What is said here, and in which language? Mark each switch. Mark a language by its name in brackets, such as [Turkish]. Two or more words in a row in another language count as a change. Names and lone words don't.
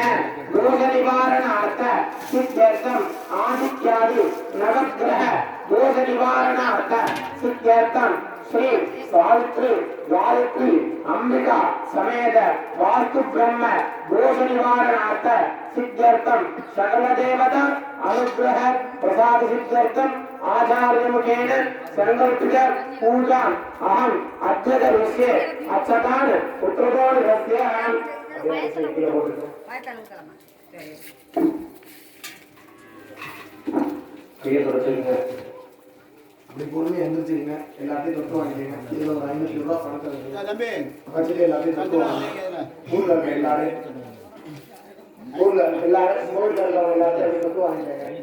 [Sanskrit] दोष निवारणार्थ सिद्ध्यर्थम आदित्यादि नवग्रह दोष निवारणार्थ सिद्ध्यर्थम श्री सावित्री गायत्री अंबिका समेत वास्तु ब्रह्म दोष निवारणार्थ सिद्ध्यर्थम सकल देवता अनुग्रह प्रसाद सिद्ध्यर्थम आचार्य मुखेन संकल्पित पूजा अहम अध्यक्षे अक्षतान पुत्रदोण रस्य [Tamil] அப்படி பொறுமையாக எழுந்திரிச்சிருங்க. எல்லாத்தையும் தொட்டு வாங்கிக்கங்க. இதில் ஒரு 500 ரூபா பணத்தை வச்சுட்டு எல்லாத்தையும் தொட்டு வாங்க. ஊரில் இருக்க எல்லாரும் ஊரில் எல்லாரும் ஊரில் இருக்கிறவங்க எல்லாத்தையும் அப்படி தொட்டு வாங்கிக்கங்க.